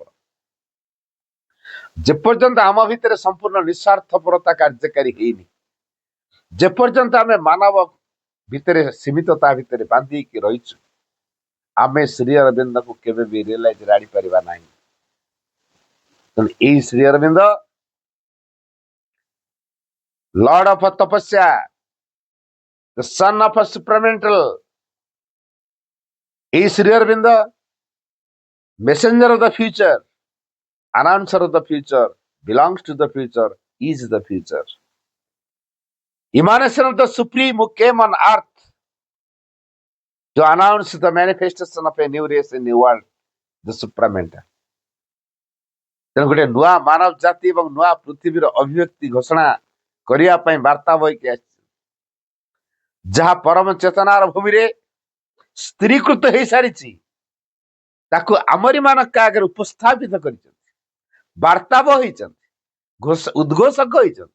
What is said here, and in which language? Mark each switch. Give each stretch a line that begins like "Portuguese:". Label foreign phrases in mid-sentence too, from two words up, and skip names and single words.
Odia: ଯେପର୍ଯ୍ୟନ୍ତ ଆମ ଭିତରେ ସମ୍ପୂର୍ଣ୍ଣ ନିଃସ୍ୱାର୍ଥପରତା କାର୍ଯ୍ୟକାରୀ ହେଇନି, ଯେପର୍ଯ୍ୟନ୍ତ ଆମେ ମାନବ ଭିତରେ ସୀମିତତା ଭିତରେ ବାନ୍ଧିକି ରହିଛୁ, ଆମେ ଶ୍ରୀ ଅରବିନ୍ଦକୁ କେବେ ବି ରିଏଲାଇଜ ଆଣିପାରିବା ନାହିଁ। ତେଣୁ ଏଇ ଶ୍ରୀ ଅରବିନ୍ଦ
English: Lord of Tapasya, the son of supramental, ଏଇ ଶ୍ରୀ ଅରବିନ୍ଦ messenger of the future, announcer of the future, belongs to the future, is the future. Emanation of the Supreme who came on earth to announce the manifestation of a new race, a new world, the supramental.
Odia: ତେଣୁ ଗୋଟେ ନୂଆ ମାନବ ଜାତି ଏବଂ ନୂଆ ପୃଥିବୀର ଅଭିବ୍ୟକ୍ତି ଘୋଷଣା କରିବା ପାଇଁ ବାର୍ତ୍ତା ବହିକି ଆସିଛି, ଯାହା ପରମ ଚେତନାର ଭୂମିରେ ସ୍ଥିରୀକୃତ ହେଇସାରିଛି, ତାକୁ ଆମରି ମାନଙ୍କ ଆଗରେ ଉପସ୍ଥାପିତ କରିଛନ୍ତି, ବାର୍ତ୍ତା ବହିଛନ୍ତି, ଉଦ୍ଘୋଷକ ହୋଇଛନ୍ତି।